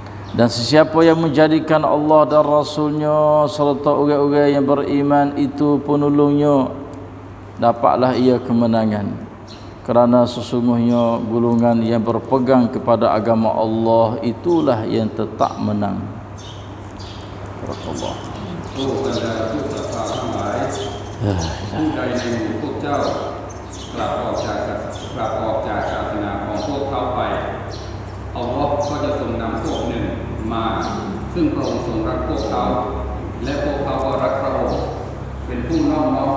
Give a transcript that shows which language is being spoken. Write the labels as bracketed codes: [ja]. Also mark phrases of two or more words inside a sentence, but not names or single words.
[ms] Dan sesiapa yang menjadikan Allah dan Rasulnya serta orang-orang yang beriman itu penolongnya, dapatlah ia kemenangan. Kerana sesungguhnya golongan yang berpegang kepada agama Allah itulah yang tetap menang. Barakallah. [th] ผู้บรรดาผู้ศรัทธาทั้งหลายผู้ใดในหมู่พวกเจ้ากลับออกจากศาสนาของพวกเขาไปอัลลอฮ์ก็จะทรงนำพวกหนึ่งมาซึ่งพระองค์ทรงรักพวกเขาและพวกเขาก็รักพระองค์เป็นผู้นอบน้อม